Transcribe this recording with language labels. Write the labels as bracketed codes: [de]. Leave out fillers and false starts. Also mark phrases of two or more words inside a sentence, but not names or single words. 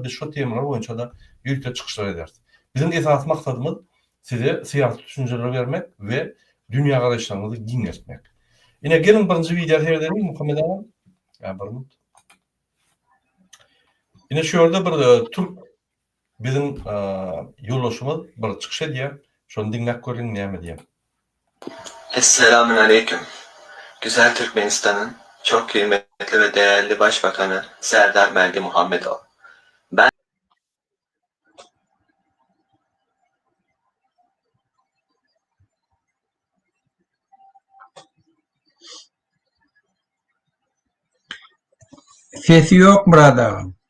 [tk] Biz şu temalar boýunça da ýürütip çykyşlar ederiz. Biziň esas maksatymyz size syýasy düşünjeler bermek we dünýä garaşlaryňyzy giňertmek. Ine gelin birinji video seyredelim Muhammed ağa. Ya bir minut. Ine şu ýerde bir Türk biziň ýoldaşymyz bir çykyş edýär. Şonu dinläp görüň näme diýär. [tr] Selamünaleyküm. Güzel Türkmenistan'ın çok kıymetli ve değerli Başbakanı Serdar Meldi Muhammedov. Ben [tk] Sesi yok Murat ağa.